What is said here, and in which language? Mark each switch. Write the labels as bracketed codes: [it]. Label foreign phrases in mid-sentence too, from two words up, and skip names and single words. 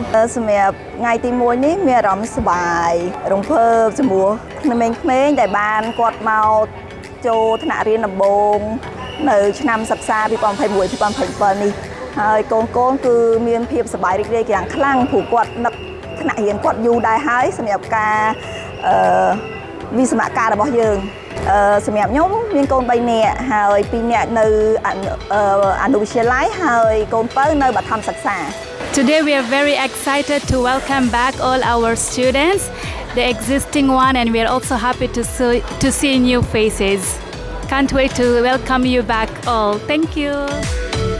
[km] សម្រាប់ថ្ងៃទី1នេះមានអារម្មណ៍សប្បាយរំភើបចំពោះក្មេងៗដែលបានគាត់មកចូលថ្នាក់រៀនដំបូងនៅឆ្នាំសិក្សា2021-2027នេះហើយកូនគឺមានភាពសប្បាយរីករាយយ៉ាងខ្លាំងព្រោះគាត់នឹកថ្នាក់រៀនគាត់យូរដែរហើយសម្រាប់ការវិស្វកម្មរបស់យើងសម្រាប់ខ្ញុំមានកូន3នាក់ហើយ2នាក់នៅអនុវិទ្យាល័យហើយកូនបើនៅបឋមសិក្សា [en] Today we are very excited to welcome back all our students, the existing one, and we are also happy to see new faces. Can't wait to welcome you back all. Thank you.